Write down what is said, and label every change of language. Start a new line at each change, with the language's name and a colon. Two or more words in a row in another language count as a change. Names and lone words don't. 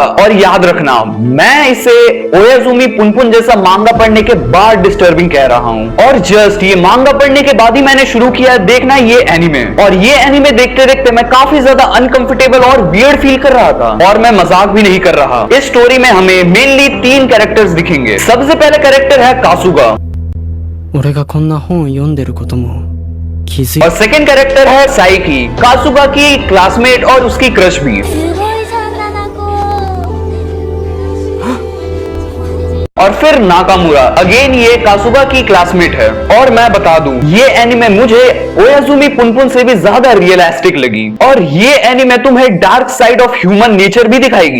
Hindi: और याद रखना, मैं इसे ओयाजुमी पुनपुन जैसा मांगा पढ़ने के बाद डिस्टर्बिंग कह रहा हूं और जस्ट ये मांगा पढ़ने के बाद ही मैंने शुरू किया देखना ये एनिमे। और ये एनिमे देखते देखते मैं काफी ज्यादा अनकंफर्टेबल और
English: weird feel
Hindi: कर रहा था और मैं मजाक भी नहीं कर रहा। इस स्टोरी में हमें मेनली 3 कैरेक्टर्स दिखेंगे। सबसे पहले कैरेक्टर है कासुगा
Japanese: 俺がこんな本を読んでることも気づい
Hindi: और सेकंड कैरेक्टर है साइकी, कासुगा की क्लासमेट और उसकी क्रश भी।
Japanese: すごいじゃん7 個
Hindi: और फिर नाकामुरा, अगेन ये कासुगा की क्लासमेट है। और मैं बता दूं ये एनिमे मुझे ओयाजुमी पुनपुन से भी ज्यादा रियलिस्टिक लगी और ये एनिमे तुम्हें
English: dark side of human nature
Hindi: भी दिखाएगी।